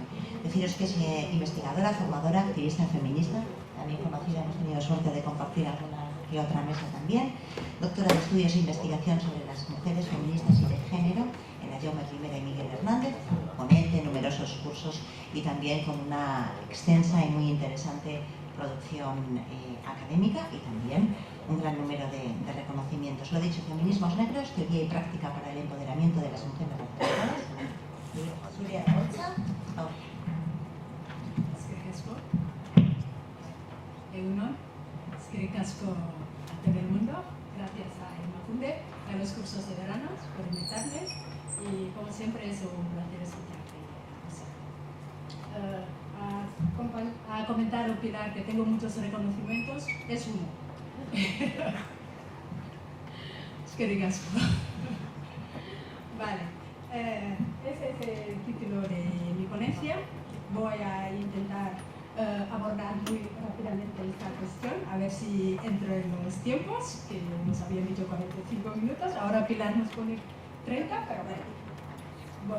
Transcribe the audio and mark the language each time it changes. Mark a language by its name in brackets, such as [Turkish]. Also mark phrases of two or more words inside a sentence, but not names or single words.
[Spanish] Deciros que es investigadora, formadora, activista feminista, también conocida, hemos tenido suerte de compartir alguna y otra mesa también, doctora de estudios e investigación sobre las mujeres feministas y de género en la Jaume Rivera y Miguel Hernández, ponente en numerosos cursos y también con una extensa y muy interesante producción académica y también un gran número de reconocimientos. Lo he dicho, Feminismos Negros, teoría y práctica para el empoderamiento de las mujeres racializadas. [Basque] Zurea Holtza. Eskerrik asko. Egunon. Eskerrik asko [Spanish] a todo el mundo. Gracias a Emakunde, a los cursos de verano por invitarme. Y como siempre es un placer escucharte. A comentar o opinar que tengo muchos reconocimientos es uno. [Basque] Eskerrik asko. [Spanish] Vale. Ese es el título de mi ponencia. Voy a intentar abordar muy rápidamente esta cuestión, a ver si entro en los tiempos, que nos habían dicho 45 minutos, ahora Pilar nos pone 30, pero bueno.